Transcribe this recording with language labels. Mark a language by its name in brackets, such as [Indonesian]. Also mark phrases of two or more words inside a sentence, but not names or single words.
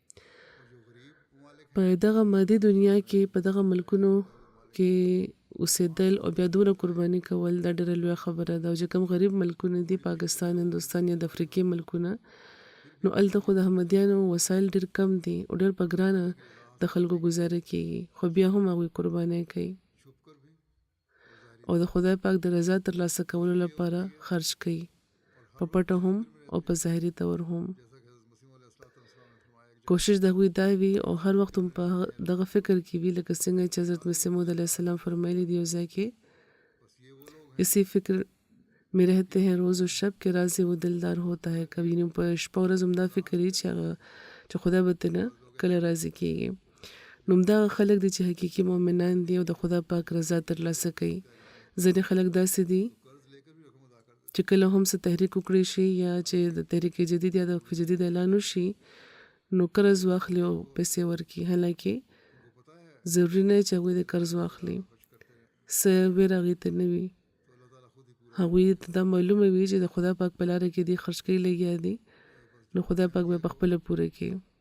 [Pashto] په دغه مادي دنیا کې په دغه ملکونو کې اوسېدل او بیا دومره قرباني کول دا ډېره لویه خبره ده او چې کوم غریب ملکونه دي پاکستان هندوستان یا د افریقې ملکونه نو هلته خو د احمدیانو وسایل ډېر کم دي او ډېر په ګرانه د خلکو ګزاره کېږي خو بیا هم هغوی قربانۍ کوي او د خدای پاک د رضا ترلاسه کولو لپاره خرج کوي په پټه هم او په ظاهري طور هم. کوشش د هغوی دا وي او هر وخت هم په دغه فکر کې وي لکه څنګه چې حضرت مسیح موعود [Arabic] علیه السلام [Pashto] فرمایلی دی یو ځای کې [Urdu] اسی فکر میں رہتے ہیں روز و شب [Pashto] کې [Urdu] راضي و دلدار ہوتا ہے کبھی [Pashto] نو په شپه ورځ هم دا فکر یې چې خدای به تنه کله راضي کېږي. نو همدغه خلک دي چې حقیقي مؤمنان دي او د خدای پاک رضا ترلاسه کوي. ځینې خلک داسې دي چې کله هم څه تحریک وکړي شي یا چې د تحریک جدید یا د وقف جدید اعلان وشي نو قرض واخلي او پیسې ورکړي حالانکه ضروري نه چې هغوی د قرض واخلي څه ویره هغوی ته نه وي هغوی ته دا معلومه وي چې د خدای پاک په لاره کې دي خرج کوي لګیا دي نو خدای پاک به په خپله پوره کړي.